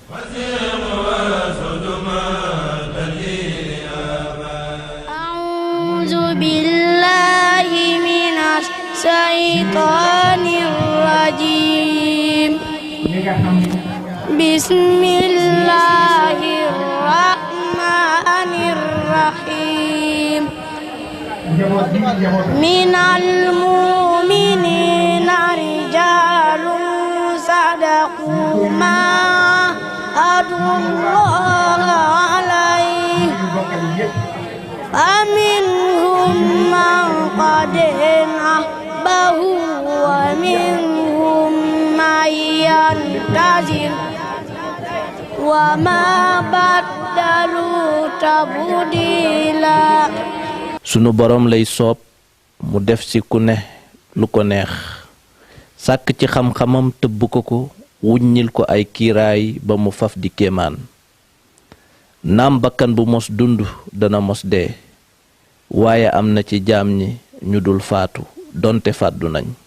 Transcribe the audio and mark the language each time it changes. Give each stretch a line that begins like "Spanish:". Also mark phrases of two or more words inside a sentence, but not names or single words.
Arabic: أعوذ بالله من الشيطان الرجيم بسم الله الرحمن الرحيم من المؤمنين رجال صدقوا ما عاهدوا الله عليه فمنهم من قد نحبه ومنهم من ينتظر وما بدلوا تبديلا.
Wolof: sunu borom lay soob mu def ci ku ne lu ko neex sàkk ci xam-xamam tëbb ko wuññil ko ay kiiraay ba mu faf di kéemaan naam bakkan bu mos dund dana mos dee waaye am na ci jaam ñi ñu dul faatu donte fàddu nañ